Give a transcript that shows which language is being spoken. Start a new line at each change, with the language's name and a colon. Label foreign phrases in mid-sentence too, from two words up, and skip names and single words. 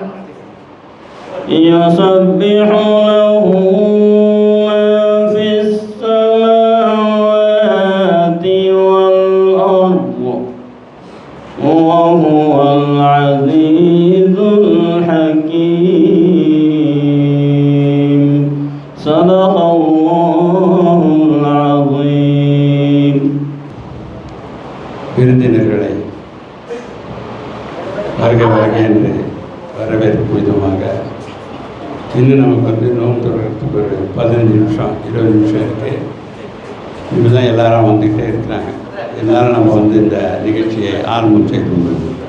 Arabic: يسبح له ما في السماوات والأرض وهو العزيز الحكيم. صدق الله العظيم.
Tamil: விருந்தினர்களை வருக வருக என்று வரவேற்பு விதமாக இன்னும் நமக்கு நோன்பு தொடர்றதுக்கு ஒரு 15 நிமிஷம் 20 நிமிஷம் இருக்குது. இப்போ தான் எல்லாரும் வந்துக்கிட்டே இருக்கிறாங்க. எல்லாரும் நம்ம இந்த நிகழ்ச்சியை ஆரம்பம் செய்து கொள்வது.